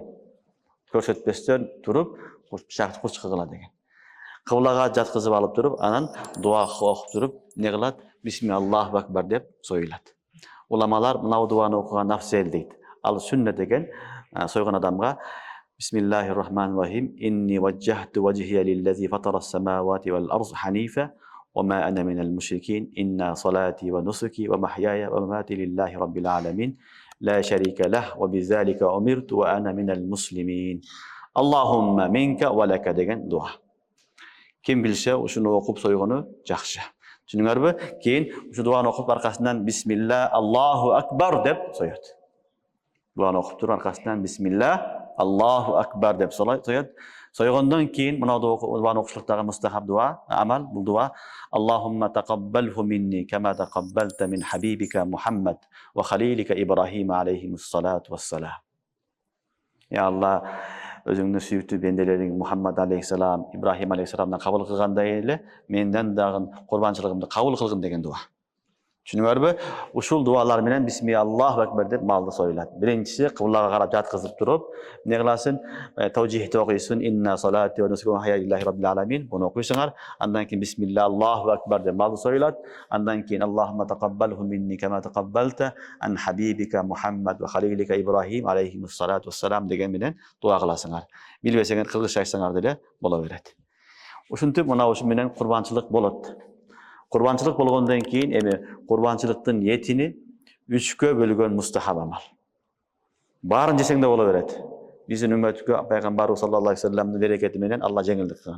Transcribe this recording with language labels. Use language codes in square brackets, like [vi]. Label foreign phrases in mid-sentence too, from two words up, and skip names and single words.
[ky] Көрсөтпөстөн туруп, бычакты курч кыгыла деген. Кыблага жаткызып алып туруп, анан дуа окуп туруп, эмне кылат? [ar] بسم الله أكبر [ky] деп союлат. Уламалар мына дуаны окуган афзел дейт. Ал сүннет деген сойгон адамга [ar] بسم الله الرحمن الرحيم. إني وجهت وجهي للذي فطر السماوات والأرض حنيفا وما أنا من المشركين إن صلاتي ونسكي ومحياي ومماتي لله رب العالمين لا شريك له وبذلك أمرت وأنا من المسلمين اللهم منك ولك [ky] деген дуа. Ким билсе, ушуну окуп сойгону жакшы. Түшүнүңөрбү? Кийин ушу дуаны окуп аркасынан [ar] بسم الله الله أكبر [ky] деп соёт. Дуаны окуп туруп аркасынан [ar] بسم الله الله أكبر [ky] деп соёт. Сойгондон кийин мына дуаны окушлуктагы мустахаб дуа, амал бул дуа [ar] اللهم تقبله مني كما تقبلت من حبيبك محمد وخليلك إبراهيم عليهم الصلاة والسلام. يا الله, [ky] өзүңдүн сүйүктүү бенделериң Мухаммад алейхиссалам, Ибрахим алейхиссаламдан кабыл кылгандай эле менден дагы курбанчылыгымды кабыл кылгын деген дуа. Түшүнүңөрбү? Ушул дуалар менен [ar] بسم الله أكبر [ky] деп малды союлат. Биринчиси кыблага карап жаткызып туруп, эмне кыласың? Тавжихти окуйсуң, [ar] إن صلاتي ونسكي ومحياي لله رب العالمين. [ky] Буну окуйсуңар. Андан кийин [ar] بسم الله أكبر [ky] деп малды союлат. Андан кийин [ar] اللهم تقبله مني كما تقبلت عن حبيبك محمد وخليلك إبراهيم عليهم الصلاة والسلام [ky] деген менен дуа кыласыңар. Билбесеңер кыргызча айтсаңар деле боло берет. Ушинтип мына ушу менен курбанчылык болот. Курбанчылык болгондон кийин эми курбанчылыктын этини 3кө бөлгөн мустахаб амал. Баарын жесең да боло берет. Биздин үммөткө пайгамбарыбыз [ar] صلى الله عليه وسلم [ky] берекети менен Алла жеңилдик кылган.